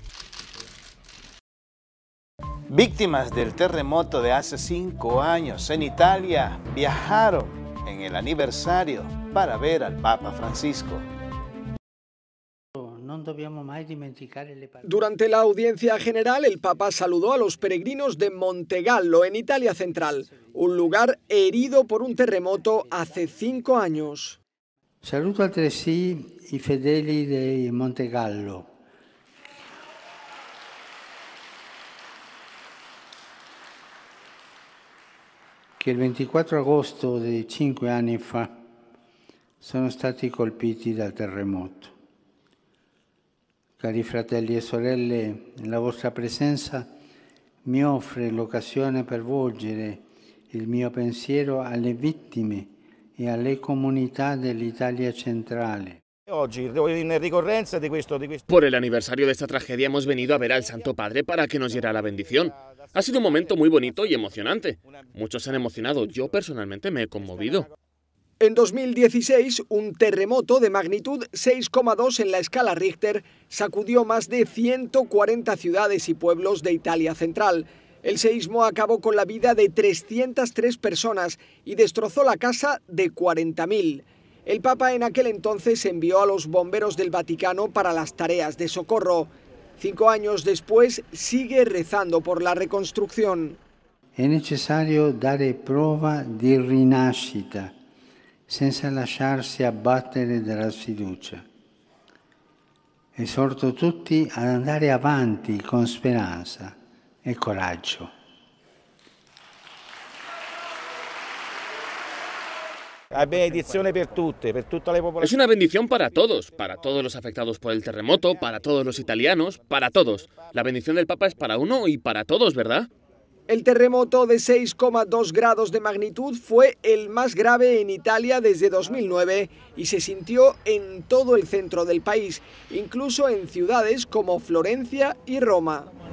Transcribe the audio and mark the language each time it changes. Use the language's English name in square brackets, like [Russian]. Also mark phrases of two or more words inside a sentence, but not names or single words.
[Spanish] Víctimas del terremoto de hace 5 años en Italia viajaron en el aniversario para ver al Papa Francisco. Durante la audiencia general, el Papa saludó a los peregrinos de Montegallo, en Italia Central, un lugar herido por un terremoto hace 5 años. [Italian] Saluto altresì i fedeli di Montegallo, che il 24 agosto di 5 anni fa sono stati colpiti dal terremoto. Cari fratelli e sorelle, la vostra presenza mi offre l'occasione per volgere il mio pensiero alle vittime e alle comunità dell'Italia centrale. [Spanish] Por el aniversario de esta tragedia hemos venido a ver al Santo Padre para que nos diera la bendición. Ha sido un momento muy bonito y emocionante. Muchos se han emocionado, yo personalmente me he conmovido. En 2016, un terremoto de magnitud 6,2 en la escala Richter sacudió más de 140 ciudades y pueblos de Italia central. El seísmo acabó con la vida de 303 personas y destrozó la casa de 40.000. El Papa en aquel entonces envió a los bomberos del Vaticano para las tareas de socorro. 5 años después sigue rezando por la reconstrucción. [Italian] È necessario dare prova di rinascita, senza lasciarsi abbattere dalla sfiducia. Esorto tutti ad andare avanti con speranza e coraggio. [Spanish] Es una bendición para todos los afectados por el terremoto, para todos los italianos, para todos. La bendición del Papa es para uno y para todos, ¿verdad? El terremoto de 6,2 grados de magnitud fue el más grave en Italia desde 2009 y se sintió en todo el centro del país, incluso en ciudades como Florencia y Roma.